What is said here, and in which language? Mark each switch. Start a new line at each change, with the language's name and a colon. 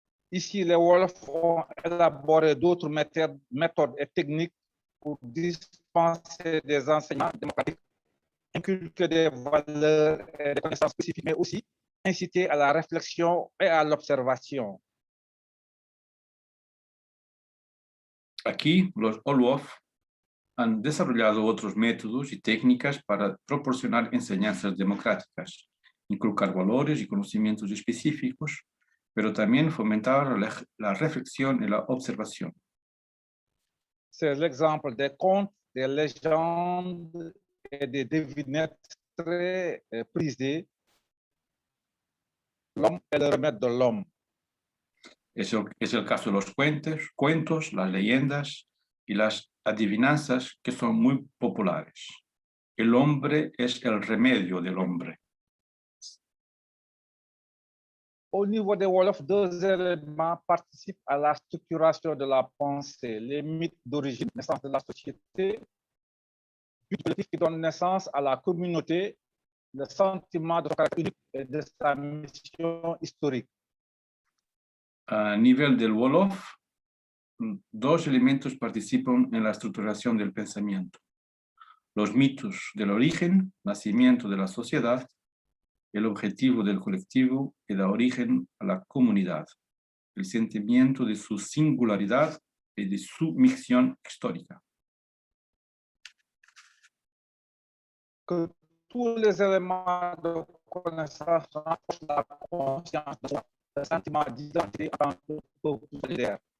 French: Ici, les Wolofs ont élaboré d'autres méthodes et techniques pour dispenser des enseignements démocratiques, inculquer des valeurs et des connaissances spécifiques, mais aussi inciter à la réflexion et à l'observation.
Spanish: Aquí, los Wolof han desarrollado otros métodos y técnicas para proporcionar enseñanzas democráticas, inculcar valores y conocimientos específicos, pero también fomentar la reflexión y la observación.
French: C'est l'exemple des contes, des légendes et des devinettes très prisées. L'homme est le remède de l'homme.
Spanish: Es el caso de los cuentos, las leyendas y las adivinanzas que son muy populares. El hombre es el remedio del hombre.
French: Au niveau des Wolofs, deux éléments participent à la structuration de la pensée. Les mythes d'origine, naissance de la société, but collectif qui donne naissance à la communauté, le sentiment de son caractère unique et de sa mission historique.
Spanish: A nivel del Wolof, dos elementos participan en la estructuración del pensamiento. Los mitos del origen, nacimiento de la sociedad, el objetivo del colectivo que da origen a la comunidad, el sentimiento de su singularidad y de su misión histórica.
French: Que tous les éléments de connaissance renforcent la conscience de soi, le sentiment d'identité en tant que peuple solidaire.